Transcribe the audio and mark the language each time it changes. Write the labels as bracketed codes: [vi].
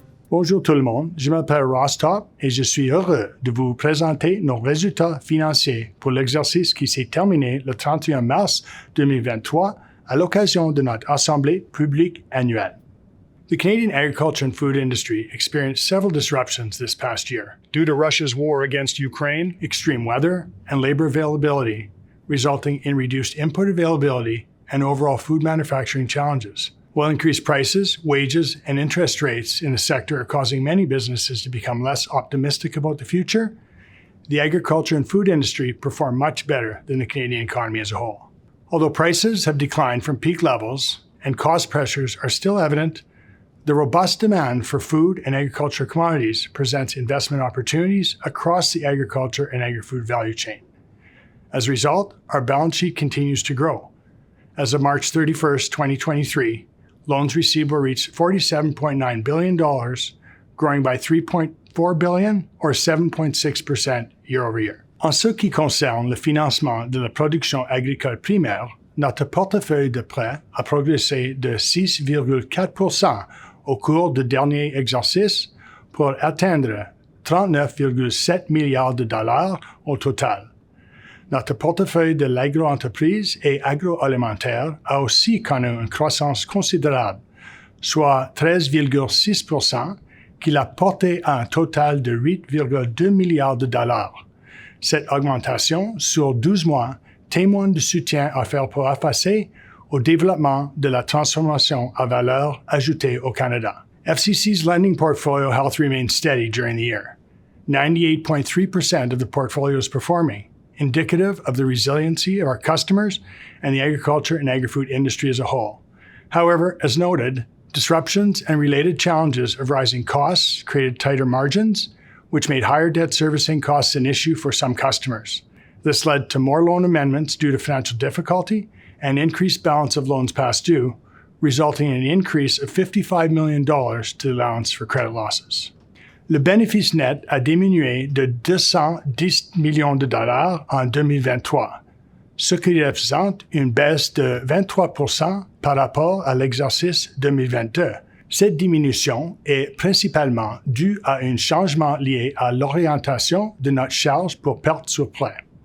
[fr] Bonjour tout le monde, je m'appelle Ross Topp et je suis heureux de vous présenter nos résultats financiers pour l'exercice qui s'est terminé le 31 mars 2023 à l'occasion de notre Assemblée publique annuelle. [en] The Canadian agriculture and food industry experienced several disruptions this past year due to Russia's war against Ukraine, extreme weather, and labor availability, resulting in reduced input availability and overall food manufacturing challenges. While increased prices, wages, and interest rates in the sector are causing many businesses to become less optimistic about the future, the agriculture and food industry performed much better than the Canadian economy as a whole. Although prices have declined from peak levels and cost pressures are still evident, the robust demand for food and agriculture commodities presents investment opportunities across the agriculture and agri-food value chain. As a result, our balance sheet continues to grow. As of March 31st, 2023, loans receivable reached $47.9 billion, growing by $3.4 billion or 7.6% year over year. [fr] En ce qui concerne le financement de la production agricole primaire, notre portefeuille de prêts a progressé de 6,4% au cours du dernier exercice pour atteindre 39,7 milliards de dollars au total. Notre portefeuille de l'agro-entreprise et agroalimentaire a aussi connu une croissance considérable, soit 13,6%, qui l'a porté à un total de 8,2 milliards de dollars. Cette augmentation sur 12 mois témoigne du soutien offert par FAC au développement de la transformation à valeur ajoutée au Canada. [en] FCC's lending portfolio health remained steady during the year. 98.3% of the portfolio is performing, indicative of the resiliency of our customers and the agriculture and agri-food industry as a whole. However, as noted, disruptions and related challenges of rising costs created tighter margins, which made higher debt servicing costs an issue for some customers. This led to more loan amendments due to financial difficulty and increased balance of loans past due, resulting in an increase of $55 million to the allowance for credit losses. [fr] Le bénéfice net a diminué de 210 millions de dollars en 2023, ce qui représente une baisse de 23% par rapport à l'exercice 2022. Cette diminution est principalement due à un changement lié à l'orientation de notre charge pour perte sur prêt.